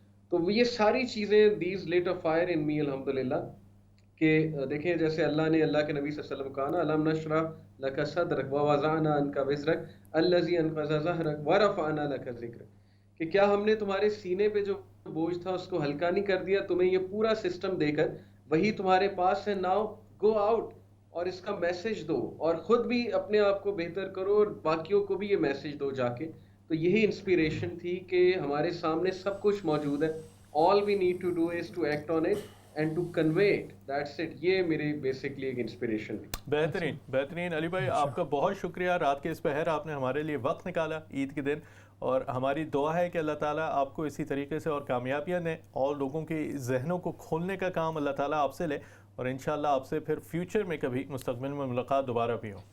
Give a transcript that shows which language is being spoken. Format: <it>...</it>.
<ur>تو یہ ساری چیزیں</ur> <en>these let a fire in me</en> <ur>الحمدللہ, کہ دیکھیں جیسے اللہ نے اللہ کے نبی صلی اللہ علیہ وسلم کہا نا,</ur> <ar>الم نشرح لک صدرک ووضعنا عنک وزرک الذی انقض ظہرک ورفعنا لک ذکرک,</ar> <ur>کہ کیا ہم نے تمہارے سینے پہ جو بوجھ تھا اس کو ہلکا نہیں کر دیا, تمہیں یہ پورا سسٹم دے کر وہی تمہارے پاس ہے.</ur> <en>now go out</en> <ur>اور اس کا میسج دو, اور خود بھی اپنے آپ کو بہتر کرو اور باقیوں کو بھی یہ میسج دو جا کے. تو یہی انسپیریشن تھی کہ ہمارے سامنے سب کچھ موجود ہے,</ur> <en>all we need to do is to act on it and to convey it. That's it.</en> <ur>یہ میری بیسکلی ایک انسپیریشن تھی. بہترین بہترین. علی بھائی آپ کا بہت شکریہ, رات کے اس پہر آپ نے ہمارے لیے وقت نکالا عید کے دن, اور ہماری دعا ہے کہ اللہ تعالیٰ آپ کو اسی طریقے سے اور کامیابیاں دیں, اور لوگوں کے ذہنوں کو کھولنے کا کام اللہ تعالیٰ آپ سے لے, اور انشاءاللہ آپ سے پھر فیوچر میں کبھی مستقبل میں ملاقات دوبارہ بھی ہو.</ur>